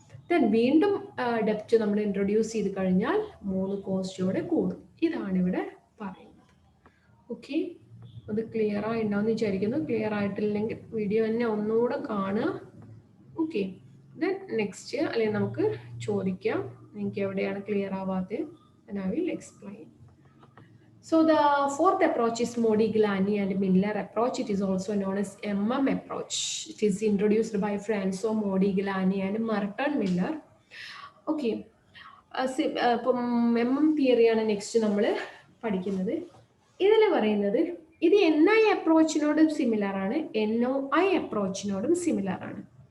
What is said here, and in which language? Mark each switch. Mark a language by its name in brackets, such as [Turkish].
[Malayalam] Then വീണ്ടും ഡെപ്റ്റ് നമ്മൾ introduce ചെയ്ത് കഴിഞ്ഞാൽ 3 കോസ്റ്റോടെ കൂടും. ഇതാണ് ഇവിടെ പറയുന്നത്. ഓക്കെ, അത് ക്ലിയർ ആയിട്ടുണ്ടാവുമെന്ന് വിചാരിക്കുന്നു. ക്ലിയർ ആയിട്ടില്ലെങ്കിൽ വീഡിയോ തന്നെ ഒന്നുകൂടെ കാണുക. ഓക്കെ, ദെൻ നെക്സ്റ്റ് അല്ലെങ്കിൽ നമുക്ക് ചോദിക്കാം നിങ്ങൾക്ക് എവിടെയാണ് clear ആവാത്തത്. [English] and I will explain. So the fourth approach is Modigliani and Miller approach. It is also known as approach. It is introduced by Franco Modigliani and Merton Miller. [Malayalam] Okay, ഇപ്പം തിയറിയാണ് next നമ്മൾ പഠിക്കുന്നത്. ഇതിൽ പറയുന്നത് ഇത് NI അപ്രോച്ചിനോടും similar ആണ്, NOI അപ്രോച്ചിനോടും similar ആണ്.